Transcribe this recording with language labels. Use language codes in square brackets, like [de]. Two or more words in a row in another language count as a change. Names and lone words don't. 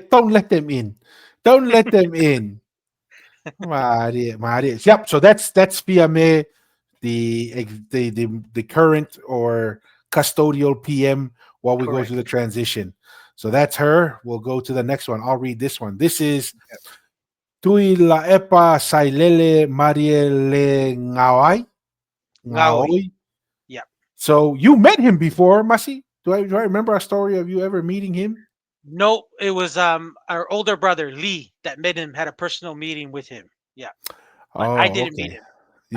[en] Itapet, don't let them in. Don't let them in. Mari. Yep. So that's PMA, the current or custodial PM while we go through correct. the transition. So that's her. We'll go to the next one. I'll read this one. This is Tui la epa sailele mariele ngawai. Ngawi. Ngaoi. Yeah. So you met him before, Masi? Do I remember a story of you ever meeting him? No, it was our older brother Lee that made him had a personal meeting with him. Yeah, but I Oh, didn't meet okay. him. You